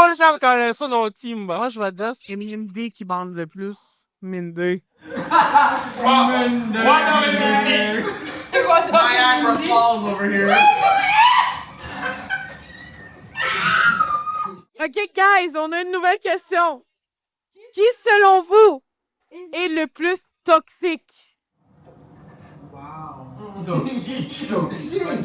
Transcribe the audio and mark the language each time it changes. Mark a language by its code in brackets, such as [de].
[fr] Moi, je vais dire c'est Mindy qui bande le plus. Mindy. [en] Niagara Falls over here. OK, guys, [fr] on a une nouvelle question. Qui, selon vous, est le plus toxique? Wow. Toxique. Toxique.